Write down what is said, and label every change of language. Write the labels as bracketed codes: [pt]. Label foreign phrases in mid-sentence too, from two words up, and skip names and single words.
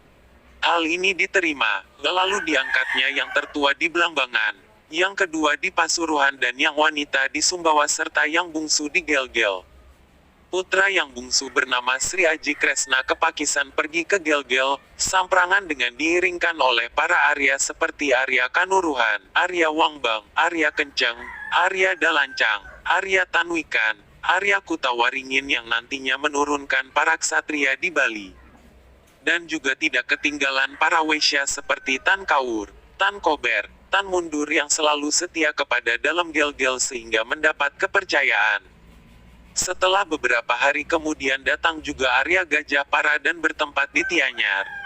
[id] Hal ini diterima, lalu diangkatnya yang tertua di Blambangan, yang kedua di Pasuruan dan yang wanita di Sumbawa serta yang bungsu di Gelgel. Putra yang bungsu bernama Sri Aji Kresna ke Pakisan pergi ke Gelgel, samprangan dengan diiringkan oleh para Arya seperti Arya Kanuruhan, Arya Wangbang, Arya Kenceng, Arya Dalancang, Arya Tanwikan, Arya Kutawaringin yang nantinya menurunkan para ksatria di Bali. Dan juga tidak ketinggalan para Waisya seperti Tan Kaur, Tan Kober, Tan Mundur yang selalu setia kepada dalam Gelgel sehingga mendapat kepercayaan. Setelah beberapa hari kemudian datang juga Arya Gajah Para dan bertempat di Tianyar.